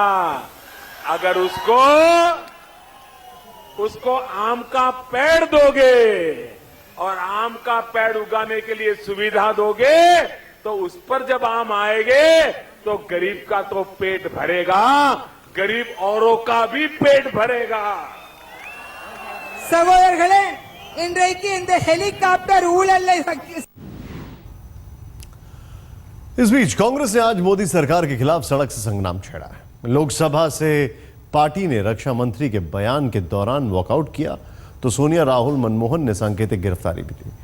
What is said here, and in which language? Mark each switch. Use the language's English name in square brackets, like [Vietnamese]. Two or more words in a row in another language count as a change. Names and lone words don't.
[Hindi] अगर उसको आम का पेड़ दोगे और आम का पेड़ उगाने के लिए सुविधा दोगे, तो उस पर जब आम आएंगे तो गरीब का तो पेट भरेगा, गरीब औरों का भी पेट भरेगा। [Tamil] சகோதரர்களே, இன்றைக்கு இந்த ஹெலிகாப்டர் ஊழலை [Hindi] इस बीच कांग्रेस ने आज मोदी सरकार के खिलाफ सड़क से संग्राम छेड़ा है। लोकसभा से पार्टी ने रक्षा मंत्री के बयान के दौरान वॉकआउट किया तो सोनिया, राहुल, मनमोहन ने सांकेतिक गिरफ्तारी भी दी।